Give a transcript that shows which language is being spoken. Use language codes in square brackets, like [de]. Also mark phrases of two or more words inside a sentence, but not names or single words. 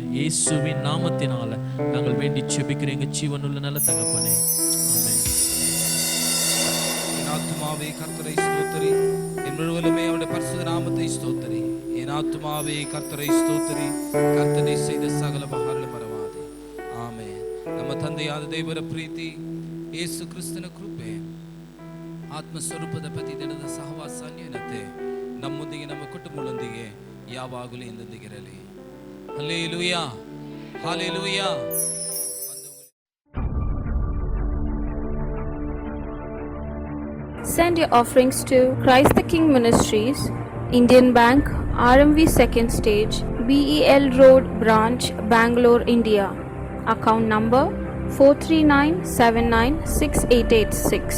[ta] இயேசுவின் நாமத்தினால நாங்கள் வேண்டி ஜெபிக்கிறோம் எங்க ஜீவனுள்ள நல்ல தகப்பனே. ஆமென். என் ஆத்துமாவே கர்த்தரை ஸ்தோத்திரி, என் முழுவதுமே அவருடைய பரிசுத்த நாமத்தை ஸ்தோத்திரி. என் ஆத்துமாவே கர்த்தரை ஸ்தோத்திரி, கர்த்தரை செய்த சகல மகாரலும் மறவாதே. [kn] ಆಮೆನ್. ನಮ್ಮ ತಂದೆಯಾದ ದೇವರ ಪ್ರೀತಿ, ಯೇಸು ಕ್ರಿಸ್ತನ ಕೃಪೆ, ಆತ್ಮಸ್ವರೂಪದ ಪ್ರತಿದಿನದ ಸಹವಾಸ ಅನ್ಯೋನ್ಯತೆ ನಮ್ಮೊಂದಿಗೆ ನಮ್ಮ ಕುಟುಂಬಗಳೊಂದಿಗೆ ಯಾವಾಗಲೂ ಎಂದೆಂದಿಗಿರಲಿ. ಹಲ್ಲೆಲೂಯಾ, ಹಲ್ಲೆಲೂಯಾ. [en] Send your offerings to Christ the King Ministries, Indian Bank, RMV 2nd Stage, BEL Road Branch, Bangalore, India. Account number 439796886.